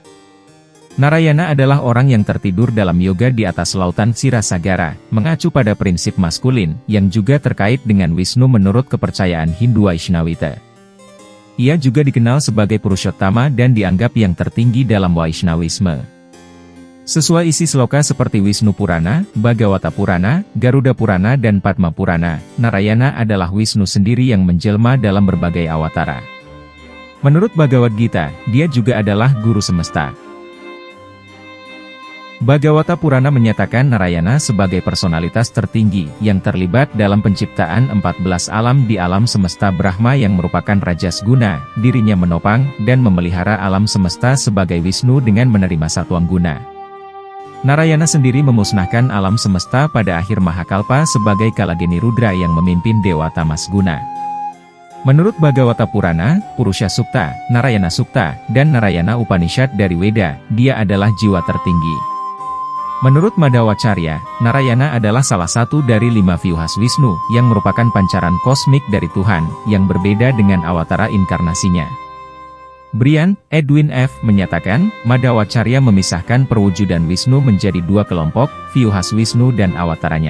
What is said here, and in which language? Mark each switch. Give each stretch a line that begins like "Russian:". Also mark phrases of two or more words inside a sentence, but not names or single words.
Indonesian: Narayana adalah orang yang tertidur dalam yoga di atas lautan Sirasagara, mengacu pada prinsip maskulin, yang juga terkait dengan Wisnu menurut kepercayaan Hindu Vaishnavita. Ia juga dikenal sebagai Purushottama dan dianggap yang tertinggi dalam Vaishnawisme. Sesuai isi sloka seperti Wisnu Purana, Bhagavata Purana, Garuda Purana dan Padma Purana, Narayana adalah Wisnu sendiri yang menjelma dalam berbagai awatara. Menurut Bhagavad Gita, dia juga adalah guru semesta. Bhagavata Purana menyatakan Narayana sebagai personalitas tertinggi yang terlibat dalam penciptaan 14 alam di alam semesta Brahma yang merupakan rajas guna, dirinya menopang dan memelihara alam semesta sebagai Wisnu dengan menerima satuang guna. Narayana sendiri memusnahkan alam semesta pada akhir Mahakalpa sebagai Kalageni Rudra yang memimpin Dewa Tamas Guna. Menurut Bhagavata Purana, Purusha Sukta, Narayana Sukta, dan Narayana Upanishad dari Weda, dia adalah jiwa tertinggi. Menurut Madhvacarya, Narayana adalah salah satu dari 5 Vyuhas Wisnu, yang merupakan pancaran kosmik dari Tuhan, yang berbeda dengan awatara inkarnasinya. Brian, Edwin F. menyatakan, Madhvacarya memisahkan perwujudan Wisnu menjadi 2 kelompok, Vyuhas Wisnu dan awataranya.